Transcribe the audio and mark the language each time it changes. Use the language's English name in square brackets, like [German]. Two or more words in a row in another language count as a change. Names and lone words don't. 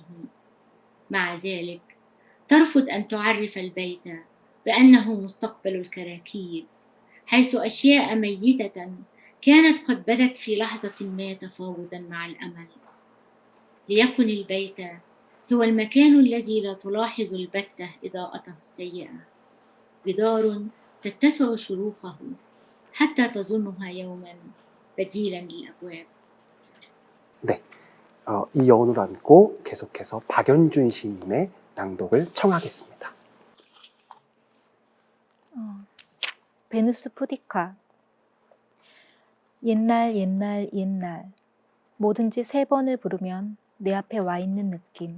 [Arabic] مع ذلك ترفض أن تعرف البيت بأنه مستقبل الكراكيب، حيث أشياء ميتة كانت قد بدت في لحظة ما تفاوضا مع الأمل. ليكن البيت هو المكان الذي لا تلاحظ البتة إضاءته السيئة، جدار تتسع شروخه حتى تظنها يوما بديلا للأبواب. [Korean] 네, 이 여운을 안고 계속해서 박연준 시인님의 낭독을 청하겠습니다. 베누스 푸디카. 옛날 옛날 옛날, 뭐든지 3번을 부르면 내 앞에 와 있는 느낌.